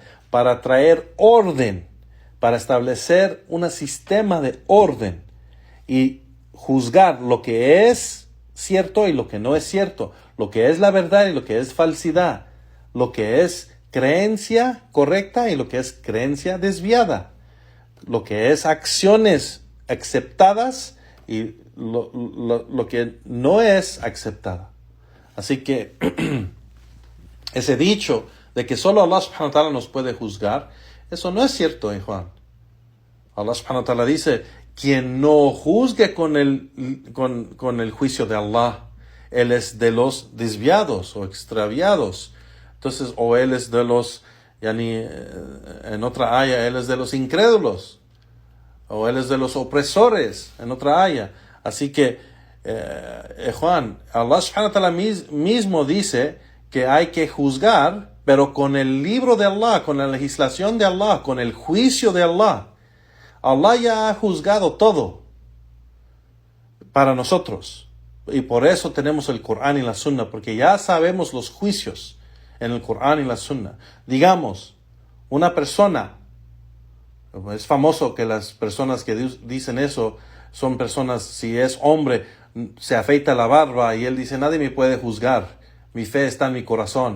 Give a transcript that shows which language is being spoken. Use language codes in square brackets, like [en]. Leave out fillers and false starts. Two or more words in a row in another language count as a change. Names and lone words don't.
[es] para traer orden, para establecer un sistema de orden y juzgar lo que es cierto y lo que no es cierto, lo que es la verdad y lo que es falsidad, lo que es creencia correcta y lo que es creencia desviada, lo que es acciones aceptadas y lo que no es aceptada. Así que ese dicho de que solo Allah [ar] سبحانه وتعالى [es] nos puede juzgar, eso no es cierto, Juan. Allah [ar] سبحانه وتعالى [es] dice, quien no juzgue con el juicio de Allah, él es de los desviados o extraviados. Entonces, o él es de los, en otra aya, él es de los incrédulos, o él es de los opresores, en otra aya. Así que, Juan, Allah [ar] سبحانه وتعالى [es] mismo dice que hay que juzgar, pero con el libro de Allah, con la legislación de Allah, con el juicio de Allah. Allah ya ha juzgado todo para nosotros. Y por eso tenemos el Corán y la Sunna, porque ya sabemos los juicios en el Corán y la Sunna. Digamos, una persona, es famoso que las personas que dicen eso son personas, si es hombre, se afeita la barba y él dice, nadie me puede juzgar, mi fe está en mi corazón.